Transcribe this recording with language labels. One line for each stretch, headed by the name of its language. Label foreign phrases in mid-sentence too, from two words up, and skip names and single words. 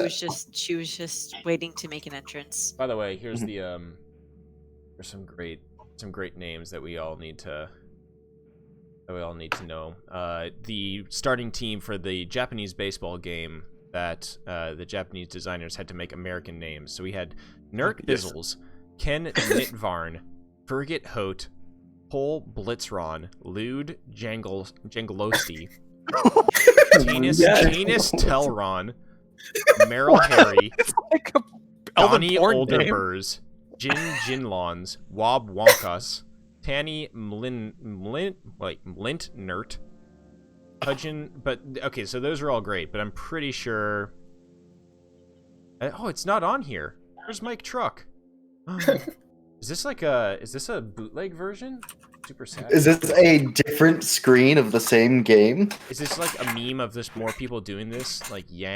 English: was just waiting to make an entrance. By the way, here's the there's some great names that we all need to know. The starting team for the Japanese baseball game that the Japanese designers had to make American names. So we had Nurk Bizzles, Ken Nitvarn, Fergit Hote, Pol Blitzron, Lude Jangalosti, Tinus Telron, Meryl Harry, It's like a Elven Donnie porn name. Olderburs, Jin Jinlons, Wob Wonkus, Tanny Mlint Nert, Hudgen. But okay, so those are all great, but I'm pretty sure. Oh, it's not on here. Where's Mike Truck? Is this a bootleg version? Super sad. Is this a different screen of the same game? Is this like a meme of this more people doing this?